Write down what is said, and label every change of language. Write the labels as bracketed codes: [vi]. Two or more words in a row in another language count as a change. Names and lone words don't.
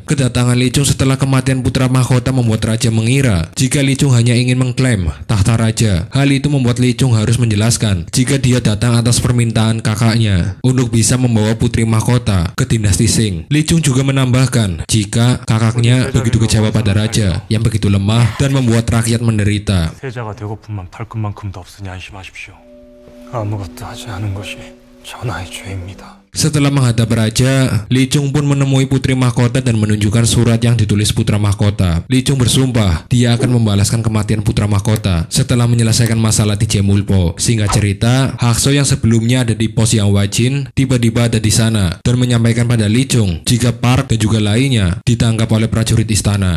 [id] Kedatangan Lee Chung setelah kematian putra mahkota membuat raja mengira jika Lee Chung hanya ingin mengklaim tahta raja. Hal itu membuat Lee Chung harus menjelaskan jika dia datang atas permintaan kakaknya untuk bisa membawa putri mahkota ke dinasti Sing. Lee Chung juga menambahkan jika kakaknya begitu kecewa pada raja yang begitu lemah dan membuat rakyat menderita. [ko] 세자가 되고픈만 발끝만큼도 없으니 안심하십시오. 아무것도 하지 않은 것이 전하의 죄입니다. [id] Setelah menghadap raja, Li Chung pun menemui putri mahkota dan menunjukkan surat yang ditulis putra mahkota. Li Chung bersumpah dia akan membalaskan kematian putra mahkota setelah menyelesaikan masalah di Jemulpo. Singkat cerita, Hakso yang sebelumnya ada di pos yang Wajin tiba-tiba ada di sana dan menyampaikan pada Li Chung jika Park dan juga lainnya ditangkap oleh prajurit istana.